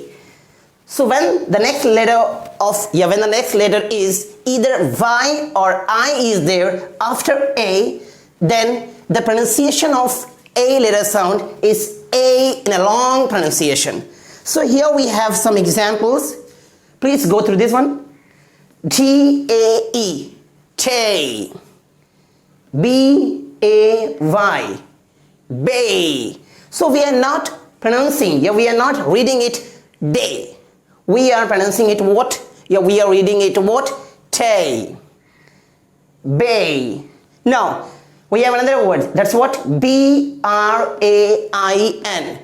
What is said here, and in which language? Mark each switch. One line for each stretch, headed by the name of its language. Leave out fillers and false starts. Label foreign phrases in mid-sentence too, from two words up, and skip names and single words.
English: So when the next letter is either Y or I is there after A, then the pronunciation of A letter sound is A in a long pronunciation. So here we have some examples. Please go through this one. T-A-E, tay. B-A-Y, bay. So we are not pronouncing, we are not reading it day. We are pronouncing it what? We are reading it what? Tay. Bay. Now, we have another word. That's what? B-R-A-I-N.